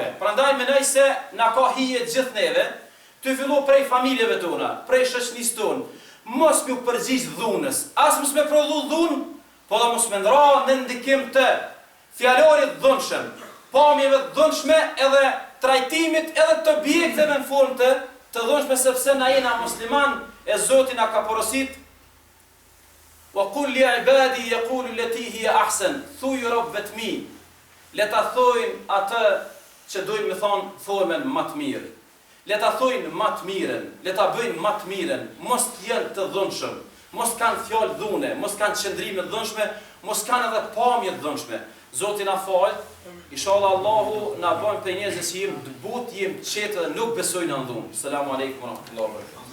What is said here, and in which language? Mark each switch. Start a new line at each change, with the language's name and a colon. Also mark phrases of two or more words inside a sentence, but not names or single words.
Albanian: Prandaj mendoj se na ka hije gjithë neve, të fillu prej familjeve tona, prej shoqënisë tonë, mos me u përgjigj dhunës, as mos me prodhu dhunë, po dhe mos me ndra në ndikim të fjalorit dhunshëm, pamjeve dhunshme edhe trajtimit edhe të objekteve në formë të dhunshme, sepse na jena musliman e Zoti na ka porosit.
Arabic: وقل لعبادي يقولوا التي هي أحسن,
Albanian: thuj robët mi, le ta thojnë atë që dojnë me thonë formën më të mirë. Le ta thojnë më të mirën, le ta bëjnë më të mirën, mos të jenë të dhunshëm, mos kanë fjalë dhune, mos kanë qëndrime dhunshme, mos kanë edhe pamje dhunshme. Zoti na fal, inshallah Allahu na bën për njerëz që jemi të butë, jemi të qetë dhe nuk besojnë në dhunë.
Arabic: السلام عليكم ورحمة الله وبركاته.